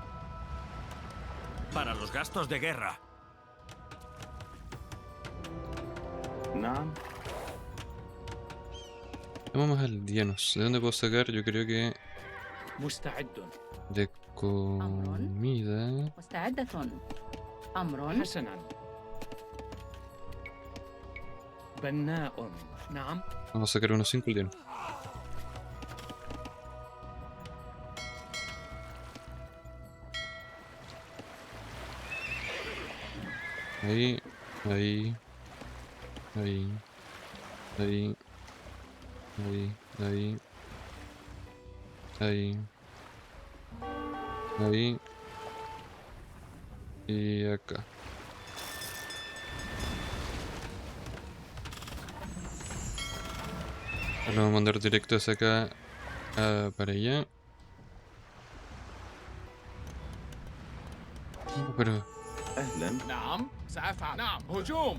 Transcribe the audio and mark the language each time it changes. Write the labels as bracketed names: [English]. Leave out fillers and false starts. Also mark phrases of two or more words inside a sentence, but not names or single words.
[Spanish] Para los gastos de guerra. [Arabic] نعم. [Spanish] Vamos más aldeanos. ¿De dónde puedo sacar? Yo creo que [Arabic] مستعد. [Spanish] de comida. [Arabic] مستعدة. أمر. حسنا. بناء. نعم. [Spanish] Vamos a sacar unos 5 aldeanos. Ahí, ahí, ahí, ahí, ahí, ahí, ahí, ahí y acá. Ahora vamos a mandar directo hacia acá para allá. Pero [Arabic] أهلا. نعم سأفعل. نعم هجوم.